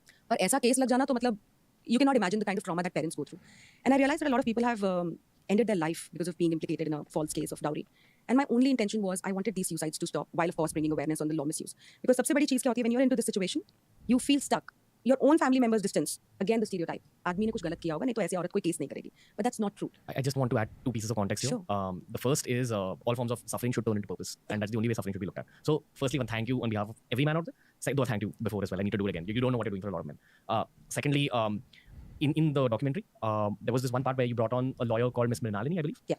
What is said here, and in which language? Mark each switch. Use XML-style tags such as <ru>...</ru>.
<hi>और ऐसा case लग जाना तो मतलब</hi> <en>you cannot imagine the kind of trauma that parents go through. And I realized that a lot of people have ended their life because of being implicated in a false case of dowry. And my only intention was I wanted these suicides to stop, while of course bringing awareness on the law misuse. Because</en> <hi>सबसे बड़ी चीज़ क्या होती है</hi> <en>when you're into this situation, you feel stuck. Your own family members distance. Again, the stereotype.</en> <hi>आदमी ने कुछ गलत किया होगा, नहीं तो ऐसे औरत कोई केस नहीं करेगी.</hi> <en>But that's not true. I just want to add 2 pieces of context here. Sure. The first is all forms of suffering should turn into purpose, and that's the only way suffering should be looked at. So, firstly, one thank you on behalf of every man out there. Second, thank you before as well. I need to do it again. You don't know what you're doing for a lot of men. Secondly, in the documentary, there was this one part where you brought on a lawyer called Miss Mrinalini, I believe.</en>